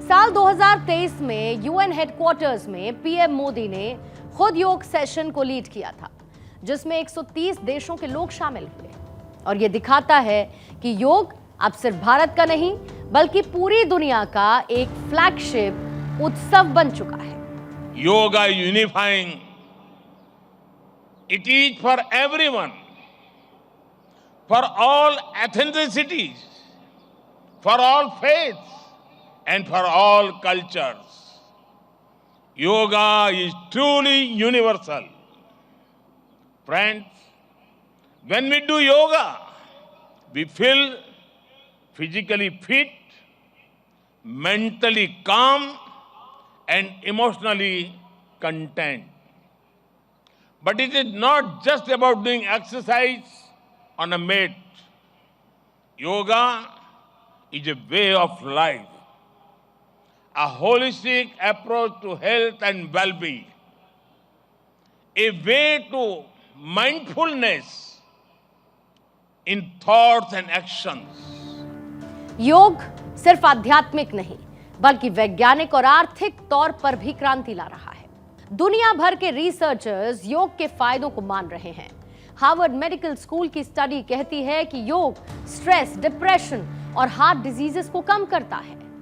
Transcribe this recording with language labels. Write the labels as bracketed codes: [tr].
[hi] साल 2023 में UN headquarters में पीएम मोदी ने खुद योग सेशन को लीड किया था, जिसमें 130 देशों के लोग शामिल हुए। और यह दिखाता है कि योग अब सिर्फ भारत का नहीं बल्कि पूरी दुनिया का एक फ्लैगशिप उत्सव बन चुका है। [en] Yoga unifying. It is for everyone, for all ethnicities, for all faiths, and for all cultures. Yoga is truly universal. Friends, when we do yoga, we feel physically fit, mentally calm, and emotionally content. But it is not just about doing exercise on a mat. Yoga is a way of life, a holistic approach to health and well-being, a way to mindfulness in thoughts and actions. [hi] योग सिर्फ आध्यात्मिक नहीं बल्कि वैज्ञानिक और आर्थिक तौर पर भी क्रांति ला रहा है। दुनिया भर के रिसर्चर्स योग के फायदों को मान रहे हैं। हार्वर्ड मेडिकल स्कूल की स्टडी कहती है कि योग स्ट्रेस, डिप्रेशन और हार्ट डिजीजेस को कम करता है।